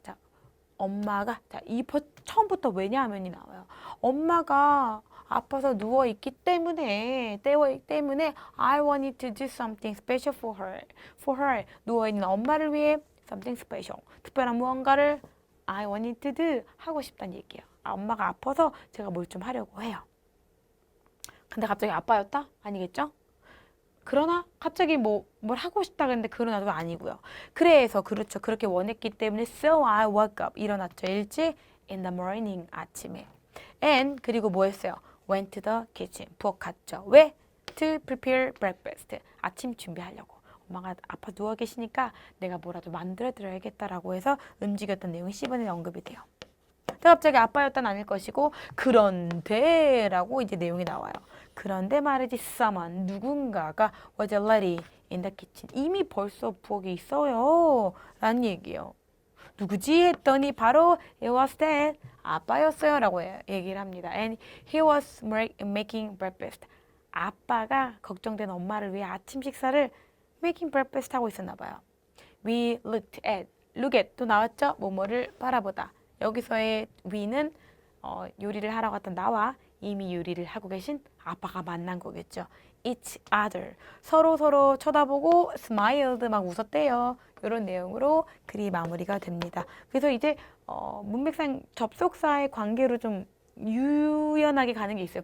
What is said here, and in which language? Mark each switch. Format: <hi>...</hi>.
<ko>자, 엄마가, 자, 처음부터 왜냐하면이 나와요. 엄마가 아파서 누워 있기 때문에</ko> <en>I wanted to do something special for her.</en> <ko>누워 있는 엄마를 위해</ko> <en>something special.</en> <ko>특별한 무언가를</ko> <en>I wanted to do</en> <ko>하고 싶다는 얘기예요. 엄마가 아파서 제가 뭘 좀 하려고 해요. 근데 갑자기 아빠였다? 아니겠죠? 그러나 갑자기 뭘 하고 싶다 그랬는데 그러나도 아니고요. 그래서 그렇죠. 그렇게 원했기 때문에</ko> <en>so I woke up.</en> <ko>일어났죠. 일찍</ko> <en>in the morning.</en> <ko>아침에. And 그리고 뭐 했어요?</ko> <en>went to the kitchen.</en> <ko>부엌 갔죠. 왜?</ko> <en>to prepare breakfast.</en> <ko>아침 준비하려고. 엄마가 아파 누워 계시니까 내가 뭐라도 만들어 드려야겠다라고 해서 움직였던 내용이 10번에 언급이 돼요. 갑자기 아빠였단 아닐 것이고 그런데 라고 이제 내용이 나와요. 그런데 말이지 someone 누군가가</ko> <en>was already in the kitchen</en> <ko>이미 벌써 부엌에 있어요 라는 얘기예요. 누구지 했더니 바로</ko> <en>it was dad</en> <ko>아빠였어요 라고 얘기를 합니다.</ko> <en>And he was making breakfast</en> <ko>아빠가 걱정된 엄마를 위해 아침 식사를</ko> <en>making breakfast</en> <ko>하고 있었나 봐요.</ko> <en>We looked at look at</en> <ko>또 나왔죠? 뭐뭐를 바라보다. 여기서의 we는 요리를 하러 갔던 나와 이미 요리를 하고 계신 아빠가 만난 거겠죠.</ko> <en>Each other</en> <ko>서로 쳐다보고 smiled 막 웃었대요. 이런 내용으로 글이 마무리가 됩니다. 그래서 이제 문맥상 접속사의 관계로 좀 유연하게 가는 게 있어요.</ko>